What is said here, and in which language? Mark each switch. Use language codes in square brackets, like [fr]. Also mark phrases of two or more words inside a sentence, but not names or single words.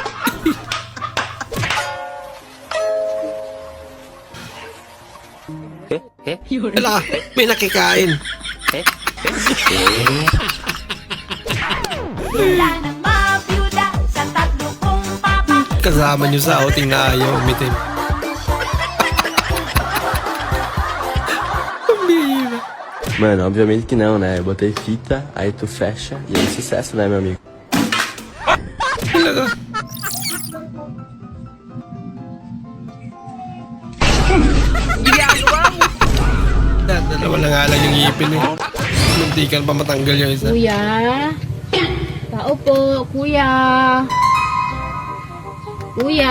[tl] Wala, may nakikain. Wala nang mabiyuda sa tatlo kong papa. Kasama nyo sa outing na ayaw umitin. Pambira. [pt] Mano, obviamente que não, né? Eu botei fita, aí tu fecha e aí sucesso, né, meu amigo? [tl] Talaga. Dalawa na nga lang yung ngipin eh. Muntikan pa matanggal yung isa. Kuya? Tao po, kuya. Kuya.